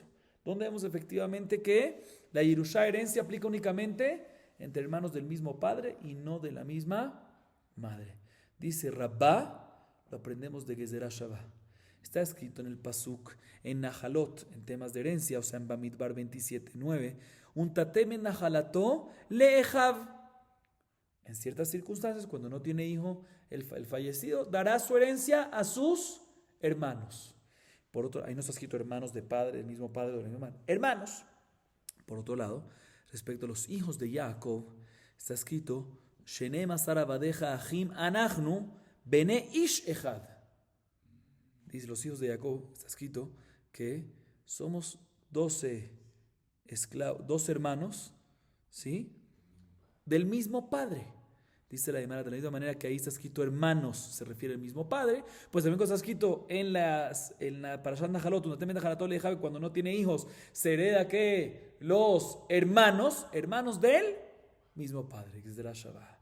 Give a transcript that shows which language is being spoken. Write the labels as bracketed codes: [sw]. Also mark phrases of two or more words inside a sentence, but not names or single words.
[es] ¿Dónde vemos efectivamente que la Yerushá herencia aplica únicamente entre hermanos del mismo padre y no de la misma madre? Dice Rabbá, lo aprendemos de [he] גזירה שווה. [es] Está escrito en el Pasuk, en Nahalot, en temas de herencia, o sea, en Bamidbar 27:9, [he] ונתתם את נחלתו לאחיו. [es] En ciertas circunstancias, cuando no tiene hijo, el fallecido dará su herencia a sus hermanos. Por otro, ahí no está escrito hermanos de padre, el mismo padre o el mismo hermano. Hermanos. Por otro lado, respecto a los hijos de Jacob, está escrito, [he] שנים עשר עבדיך אחים אנחנו בני איש אחד. [es] Dice los hijos de Jacob, está escrito que somos 12 hermanos, ¿sí? Del mismo padre. Dice la Gemara, de la misma manera que ahí está escrito hermanos, se refiere al mismo padre, pues también está escrito en la Parashat Nahalot, cuando no tiene hijos, se hereda que los hermanos del mismo padre, que es de la Shabbat.